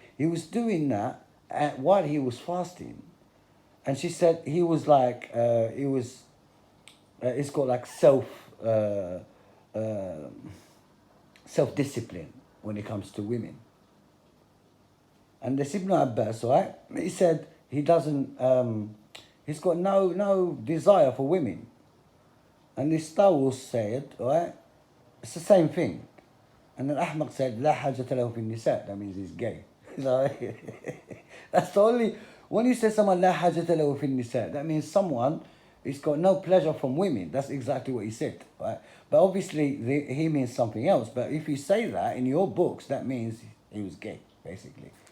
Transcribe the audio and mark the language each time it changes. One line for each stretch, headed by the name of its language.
English: He was doing that while he was fasting. And she said he was like, it's got like self-discipline when it comes to women. And this Ibn Abbas, right, he said he doesn't, he's got no desire for women. And this Tawus said, right, it's the same thing. And then Ahmaq said,
Arabic: لا حاجة له في النساء.
English: That means he's gay. So, that's the only, when you say someone
Arabic: لا حاجة له في النساء,
English: that means someone who's got no pleasure from women. That's exactly what he said, right? But obviously he means something else. But if you say that in your books, that means he was gay, basically.